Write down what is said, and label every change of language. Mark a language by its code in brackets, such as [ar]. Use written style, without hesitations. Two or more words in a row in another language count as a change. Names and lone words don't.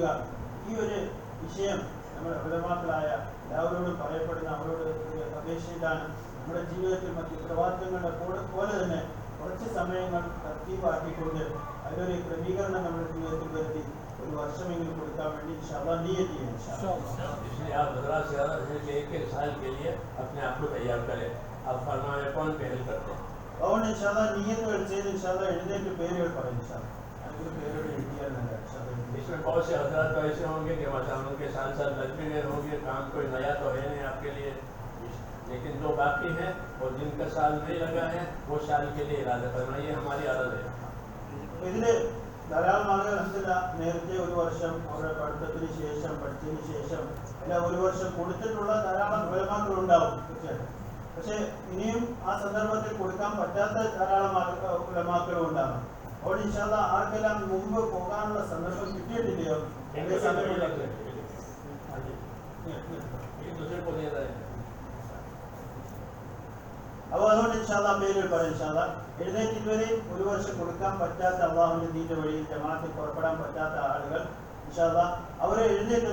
[ml] ഈ ഒരു വിഷയം നമ്മുടെ ഉലമാക്കളായ എല്ലാവരോടും പറയപ്പെടുന്ന അവരോട് ഒരു അപേക്ഷയിലാണ്. നമ്മുടെ ജീവിതത്തിൽ മറ്റു ഉത്തരവാദിത്തങ്ങളുടെ പോലെ തന്നെ കുറച്ച് സമയങ്ങൾ തർത്തീബാക്കിക്കൊണ്ട് അതിലൊരു ക്രമീകരണം നമ്മുടെ ജീവിതത്തിൽ വരുത്തി ഒരു വർഷമെങ്കിലും കൊടുക്കാൻ വേണ്ടി ഇൻഷാഅല്ലാഹ് നിയ്യത്ത് ചെയ്യും. [ur] اس لیے آپ حضرات سے ایک سال کے لیے اپنے آپ کو تیار کریں. آپ فرمائے کون پہل کرتے ہیں? [ml] അതുകൊണ്ട് ഇൻഷാഅല്ലാഹ് നിയ്യത്തുകൾ ചെയ്ത് ഇൻഷാഅല്ലാഹ് എഴുന്നേറ്റ് പേരുകൾ പറയും. ഇൻഷാഅല്ലാഹ് അതിന്റെ പേരുകൾ എഴുതിയാൽ നല്ല. [ur] اس میں بہت سے حضرات تو ایسے ہوں گے کہ ماشاءاللہ ان کے سال لگ بھی گئے ہوں گے، کام کوئی نیا تو ہے نہیں آپ کے لیے، لیکن جو باقی ہیں اور جن کا سال نہیں لگا ہے وہ سال کے لیے ارادہ فرمائیے، ہماری عادت ہے. [ml] ഇതില് ധാരാളം ആളുകൾ നേരത്തെ ഒരു വർഷം അവരുടെ പഠിത്തത്തിന് ശേഷം, പഠിച്ചതിന് ശേഷം എല്ലാം ഒരു വർഷം കൊടുത്തിട്ടുള്ള ധാരാളം ഉലമാക്കൾ ഉണ്ടാവും തീർച്ചയായിട്ടും. പക്ഷെ ഇനിയും ആ സന്ദർഭത്തിൽ കൊടുക്കാൻ പറ്റാത്ത ധാരാളം ഉലമാക്കളും ഉണ്ടാകും. [ur] اور ان شاءاللہ [ml] ആർക്കെല്ലാം മുമ്പ് പോകാനുള്ള സന്ദർഭം കിട്ടിയിട്ടില്ലയോ അപ്പോൾ അതുകൊണ്ട് ഇൻഷാഅല്ലാഹ് പേരുകൾ പറയാം. ഇൻഷാഅല്ലാഹ് എഴുന്നേറ്റ് ഇതുവരെയും ഒരു വർഷം കൊടുക്കാൻ പറ്റാത്ത അല്ലാഹുവിന്റെ ദീനിന്റെ വഴിയിൽ ജമാഅത്തിൽ പുറപ്പെടാൻ പറ്റാത്ത ആളുകൾ ഇൻഷാഅല്ലാഹ് അവരെ എഴുന്നേറ്റ്